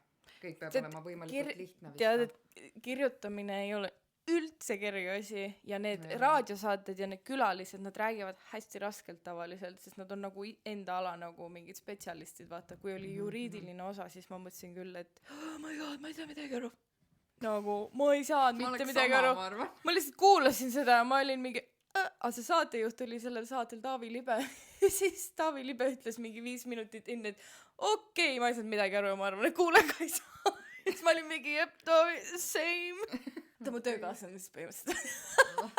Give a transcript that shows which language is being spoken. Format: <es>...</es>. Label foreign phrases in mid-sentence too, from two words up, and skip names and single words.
<et>Kõik peab olema võimalikult lihtne vist. Tead, et kirjutamine ei ole üldse kerge asi ja need raadiosaated ja need külalised, nad räägivad hästi raskelt tavaliselt, sest nad on nagu enda ala nagu mingid spetsialistid, vaata, kui oli juriidiline osa, siis ma mõtlesin küll, et</et> <en>oh my god,</en> <et>ma ei saa midagi aru. Nagu, ma ei saanud mitte midagi aru. Ma lihtsalt kuulasin seda ja ma olin mingi, aga see saatejuht oli sellel saatel Taavi Libe ja siis Taavi Libe ütles mingi 5 minutit enne, et okei, ma ei saanud midagi aru ja ma arvan, et kuule ka ei saa. Siis ma olin mingi, jep, Taavi, same. Ta mu töökaaslane siis põhimõtteliselt.</et>